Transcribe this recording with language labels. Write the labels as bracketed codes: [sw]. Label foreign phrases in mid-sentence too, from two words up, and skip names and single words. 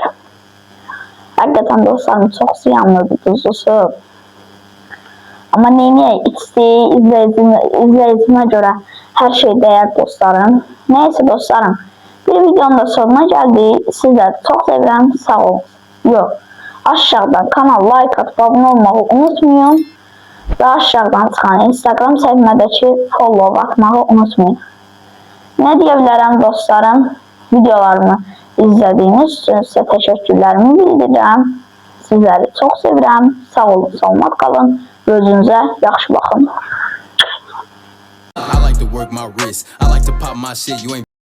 [az] Həqiqətən dostlarım çox ziyanlıdır duzlusu. Amma neyniyək izləyicimə görə hər şey dəyər dostlarım. Neyse dostlarım, bir videonun da sonuna gəldik. Sizləri çox sevirəm, sağ olun. Yox, aşağıdan kanal like atıp abone olmağı unutmayın. Ve aşağıdan çıxan Instagram səhifəmdəki follow atmağı unutmayın. [tr] Ne diyebilirim dostlarım? Videolarımı izlediğiniz için size teşekkürlerimi bildirirəm. [az] Sizləri çox sevirəm. Sağ olun, salamat qalın. Özünüzə yaxşı baxın.